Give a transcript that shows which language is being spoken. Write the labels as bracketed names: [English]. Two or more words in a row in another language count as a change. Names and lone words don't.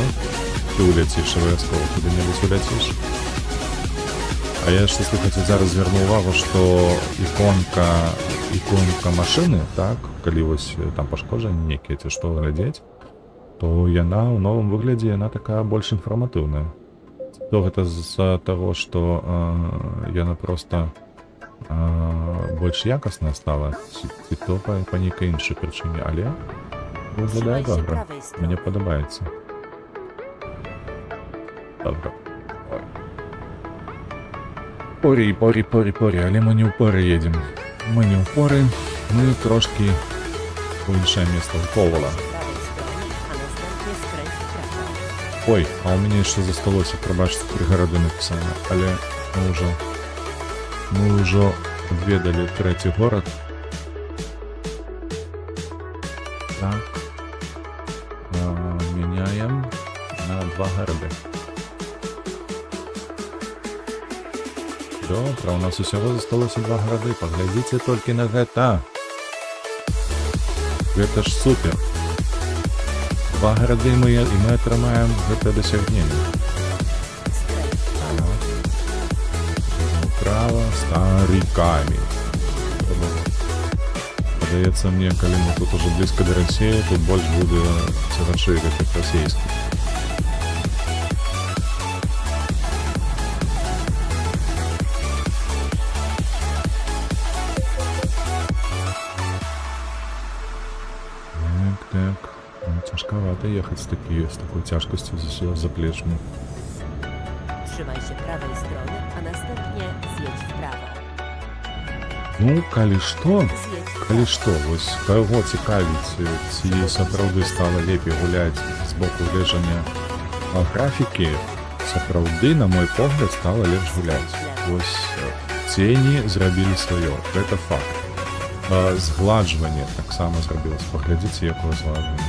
[Belarusian] Ты уляціш, абавязкова куды-небудзь уляціш. А я яшчэ, слухайце, зараз звярну ўвагу, што іконка машыны, так, калі вось там пашкоджанні нейкія ці што глядзець, то яна ў новым выглядзе, яна такая больш інфарматыўная. То гэта з-за таго, што яна проста больш якасная стала, ці то па нейкай іншай прычыне, але выглядае [Polish] Trzymaj się [Belarusian] добра. [Polish] prawej strony. [Belarusian] Мне падабаецца. Добра. Порі, але мы не ў поры едзем. Мы не ў поры, мы трошкі у іншае место, ў Ковала. [Polish] Z prawej strony, a następnie skręć w prawo. [Belarusian] Ой, а ў мяне яшчэ засталося, прабачце, прыгарады напісана, але мы ўжо адведалі трэці горад. Так. Мяняем на 2 гарады. Добра, у нас усяго засталося 2 гарады. Паглядзіце толькі на гэта. Гэта ж супер. 2 гарады і мы атрымаем гэта дасягненне. [Polish] Skręć w prawo. Право стариками. [Belarusian] Падаецца мне, калі мы тут уже блізка да Расіі, тут больш будзе цягачэй гэтых расійскіх. Так. Ну, цяжкавата ехаць з такой цяжкасцю за плечмі. [Polish] Trzymaj się prawej strony, a następnie zjedź w prawo. [Belarusian] Ну, калі што, [Polish] Zjedź w prawo. [Belarusian] вось каго цікавіць, ці сапраўды стала лепей гуляць з боку лежання графікі, сапраўды, на мой погляд, стала лепш гуляць. Вось цені зрабілі сваё, гэта факт. Згладжванне таксама зрабілася. Паглядзіце, якое згладжванне.